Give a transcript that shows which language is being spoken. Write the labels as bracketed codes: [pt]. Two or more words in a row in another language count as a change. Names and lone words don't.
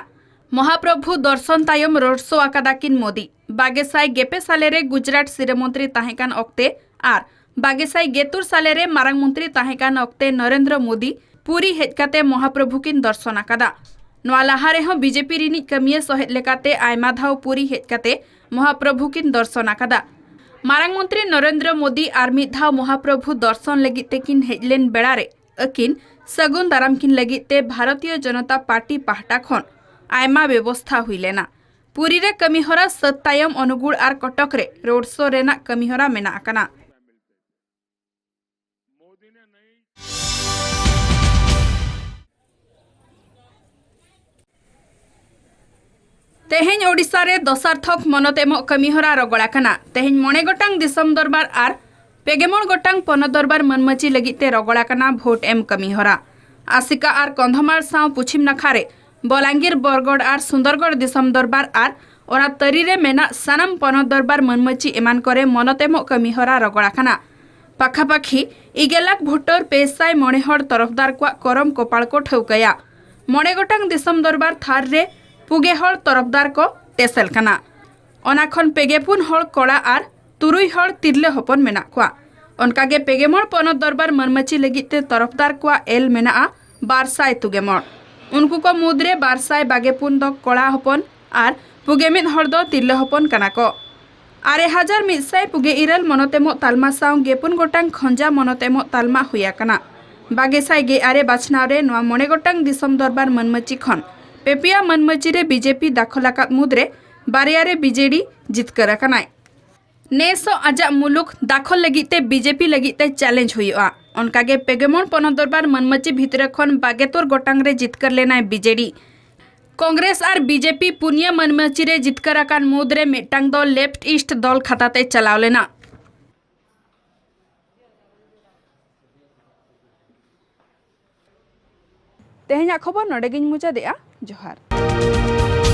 [sat] महाप्रभु दर्शन तायम रोड शो आकादा किन मोदी बागेसाई गेपे साले रे गुजरात सिरमंत्री ताहेकान ओक्ते आर बागेसाई गेतुर साले रे मारांग मंत्री ताहेकान ओक्ते नरेंद्र मोदी पुरी हेजकाते महाप्रभु किन दर्शन आकादा नवा लाहारे हो बीजेपी रिनी कमिया सहेद लेकाते आयमा धाव पुरी हेजकाते महाप्रभु किन दर्शन आकादा मारांग मंत्री नरेंद्र मोदी आर मिद धाव महाप्रभु दर्शन लगिते किन हेजलेन बेड़ारे अकिन सगुन दाराम किन लगिते भारतीय जनता पार्टी पाहटा खन आयमा व्यवस्था हुईलेना पुरी रे कमीहरा सत्तायम अनुगुण आर कटक रे रोड शो रेना कमीहरा मेना आकना तेहेन ओडिशा रे दशार्थक मनतेम कमीहरा रगड़ाकना तेहेन मणे गोटांग दिसम दरबार आर पेगेमण गोटांग पन दरबार मनमची लगिते रगड़ाकना भोट एम कमीहरा आसिका आर कंधमाल साव पुछिम नाखारे बलांगीर बरगढ़ आर सुंदरगढ़ दिसम दरबार आर ओना तरी रे मेना सानाम पन दरबार मनमची एमान करे मनतेम कमीहरा रगड़ाकना पाखापाखी 1 लाख भोटर पेसाय मणेहड़ तरफदार को करम कपाल को ठौकया मणे गोटांग दिसम दरबार थार रे पुगेहड़ तरफदार को टेसल कना ओनाखन पेगेपुन हड़ कड़ा आर तुरुई हड़ तिरले हपन मेना कुआ उनकागे पेगेमण पन दरबार मनमची लगिते तरफदार को एल मेना 200 तुगेमण उनको को मुद्रे 200 बागेपुन द कड़ा हपन आर पुगेमिद हड़ द तिरले हपन कना को 6100 पुगे इरल मनतेमो तालमा साव गेपुन गोटांग खंजा मनतेमो तालमा हुया कना बागेसाय गे आरे बाछनाव रे नवा मणे गोटांग दिसम दरबार मनमची खन पेपिया मनमची रे बीजेपी दाखलाकात मुद्रे बारिया रे बीजेडी जितकर कनाय नेसो आजा मुलुक दाखल लगिते बीजेपी लगिते चैलेंज हुआ उनकागे पेगेमण पन दरबार मनमची भितर खन 72 गोटांग रे जितकर लेनाय बीजेडी कांग्रेस आर बीजेपी पुनिया मनमची रे जितकर आकान मुद्रे मिटांग दल लेफ्ट ईस्ट दल खाताते चलाव लेना तेहेना खबर नडेगिन मुचा देआ जोहार।